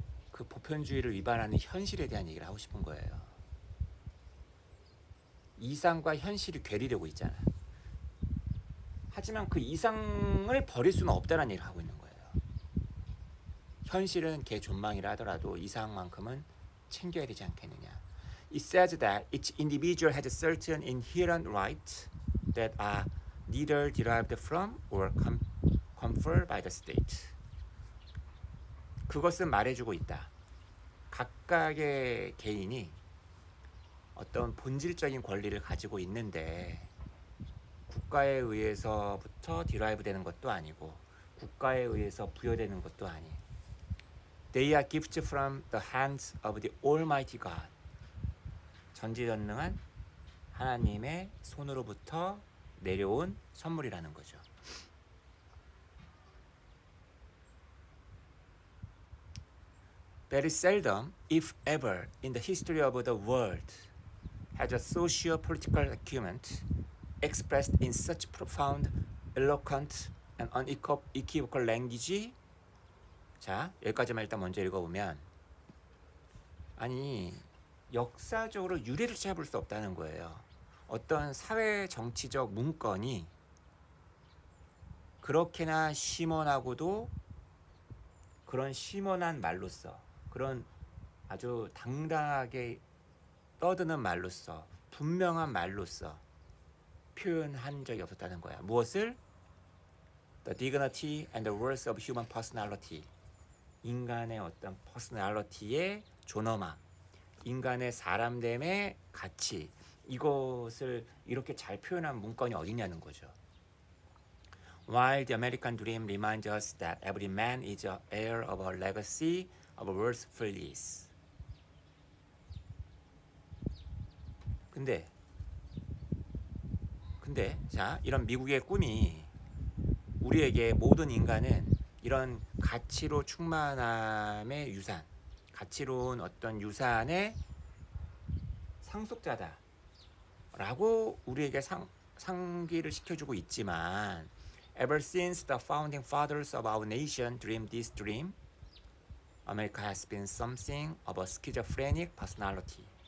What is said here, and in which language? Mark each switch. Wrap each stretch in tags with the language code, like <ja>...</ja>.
<ko>그 보편주의를 위반하는 현실에 대한 얘기를 하고 싶은 거예요. 이상과 현실이 괴리되고 있잖아. 하지만 그 이상을 버릴 수는 없다는 얘기를 하고 있는 거예요. 현실은 개존망이라 하더라도 이상만큼은 챙겨야 되지 않겠느냐.</ko> <en>It says that each individual has certain inherent rights that are neither derived from or conferred by the state.</en> <ko>그것은 말해주고 있다. 각각의 개인이 어떤 본질적인 권리를 가지고 있는데 국가에 의해서부터 디라이브 되는 것도 아니고 국가에 의해서 부여되는 것도 아니.</ko> <en>They are gifts from the hands of the Almighty God.</en> <ko>전지전능한 하나님의 손으로부터 내려온 선물이라는 거죠.</ko> <en>Very seldom, if ever, in the history of the world has a socio-political argument expressed in such profound, eloquent, and unequivocal language.</en> <ko>자, 여기까지만 일단 먼저 읽어보면, 아니 역사적으로 유례를 찾아볼 수 없다는 거예요. 어떤 사회 정치적 문건이 그렇게나 심원하고도 그런 심원한 말로써, 그런 아주 당당하게 떠드는 말로써, 분명한 말로써 표현한 적이 없었다는 거야. 무엇을?</ko> <en>The dignity and the worth of human personality.</en> <ko>인간의 어떤 퍼스널리티의 존엄함, 인간의 사람됨의 가치, 이것을 이렇게 잘 표현한 문건이 어디냐는 거죠.</ko> <en>While the American dream reminds us that every man is the heir of a legacy of worthfulness.</en> <ko>근데 자, 이런 미국의 꿈이 우리에게 모든 인간은 이런 가치로 충만함의 유산, 가치로운 어떤 유산의 상속자다 라고 우리에게 상기를 시켜주고 있지만,</ko> <en>ever since the founding fathers of our nation dreamed this dream, America has been something of a schizophrenic personality.</en>